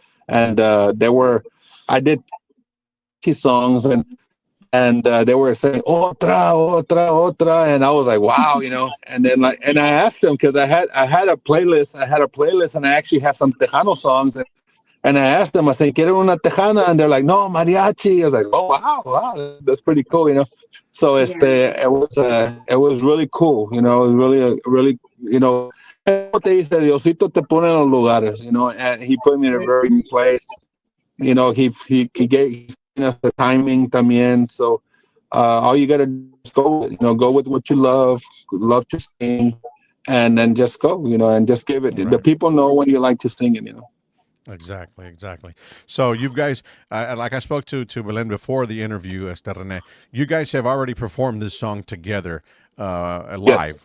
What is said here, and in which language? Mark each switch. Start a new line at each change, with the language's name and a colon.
English: And I did songs, and they were saying otra, and I was like, wow, and then and I asked them, because I had a playlist, and I actually have some Tejano songs, and I asked them, I said,
Spanish: ¿Quieren una tejana?
English: And they're like, no, mariachi. I was like, oh, wow, that's pretty cool, So it was really cool, it was really, what they said,
Spanish: Diosito te pone en los lugares,
English: and he put me in a very good place. He gave us the timing también. So all you gotta do is go with what you love to sing, and then just go, and just give it. Right. The people know when you like to sing it, Exactly. So you guys, like I spoke to Belen before the interview, Rene, you guys have already performed this song together live, yes.